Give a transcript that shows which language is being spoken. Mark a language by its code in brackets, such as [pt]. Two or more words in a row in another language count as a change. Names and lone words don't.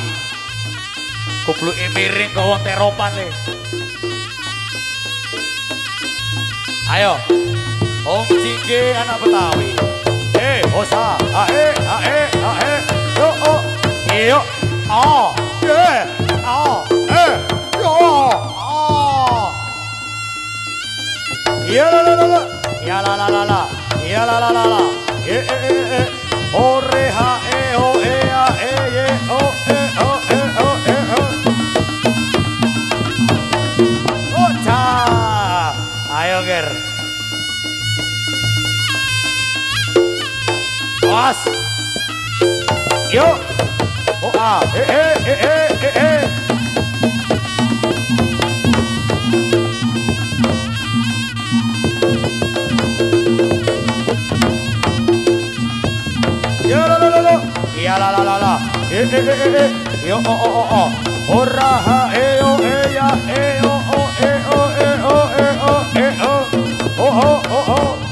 [jv] Kupluke miring ke wong teropan le. [id] Ayo, Om Singge anak Betawi. hosa, yo, oh, yo, ah, yeah, ah, yo, ah. Ya la la la la, ya la la la la, ya la la la la, oh re ha oh ya ye oh oh cha, ayo ger, was, yo, oh ah, Ya la la la la, ya la la la la, yo oh, hurra ha ya oh.